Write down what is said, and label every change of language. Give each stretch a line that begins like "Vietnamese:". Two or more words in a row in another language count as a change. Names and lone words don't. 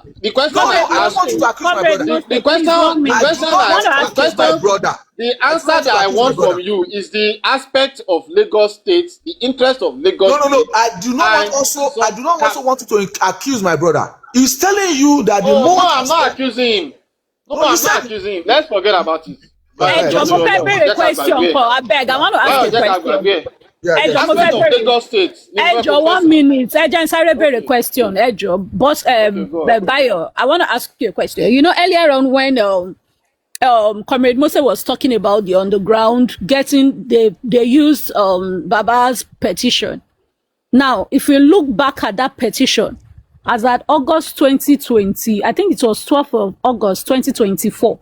English: The question the answer that I want from you is the aspect of Lagos State, the interest of Lagos State. No. I do not also want you to accuse my brother. He's telling you that the moment. No, I'm not accusing him. I'm not accusing him. Let's forget about it. Báyọ̀
Yoruba: Ẹjọ́ mo fẹ́ béèrè question kan abeg
English: I want to ask a question.
Yoruba: Ẹjọ́ mo fẹ́ béèrè. Ẹjọ́ 1 minute. Ẹjọ́ ń sáré béèrè question.
English: Ẹjọ́ boss Bayo, I want to ask you a question. You know earlier on when Comrade Mose was talking about the underground they used Baba's petition. Now, if we look back at that petition, as at August 2020, I think it was 12th of August 2024.